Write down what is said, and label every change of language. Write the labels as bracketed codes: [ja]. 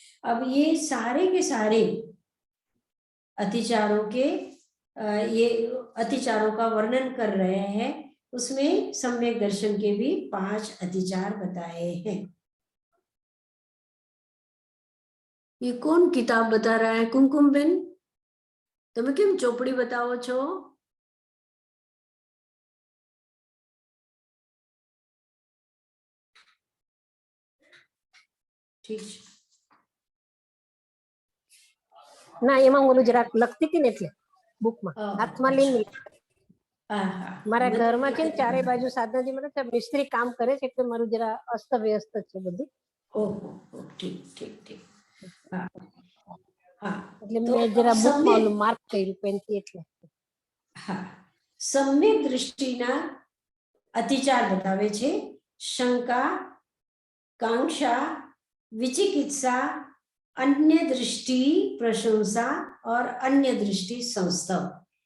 [hi] अब ये सारे के सारे अतिचारों के ये अतिचारों का वर्णन कर रहे हैं। उसमें सम्यक दर्शन के भी 5 अतिचार बताए हैं। ये कौन किताब बता रहा है? कुमकुम बेन, [gu] તમે કેમ ચોપડી બતાવો છો? ઠીક છે. ના, એમાં ઓલું જરાક લખતી હતી ને એટલે બુકમાં હાથમાં લઈને. મારા ઘરમાં છે ને ચારે બાજુ સાધનાજી મને મિસ્ત્રી કામ કરે છે એટલે મારું જરા અસ્ત વ્યસ્ત છે બધું. ઓહો, ઠીક ઠીક ઠીક. હા હા, એટલે મેં જરા બુકમાં ઓલું માર્ક કર્યું પેનથી એટલે. હા, सम्यक दृष्टिना अतिचार बतावे छे: शंका, कांक्षा, विचिकित्सा, अन्य दृष्टि, प्रशंसा और अन्य दृष्टि संस्तव।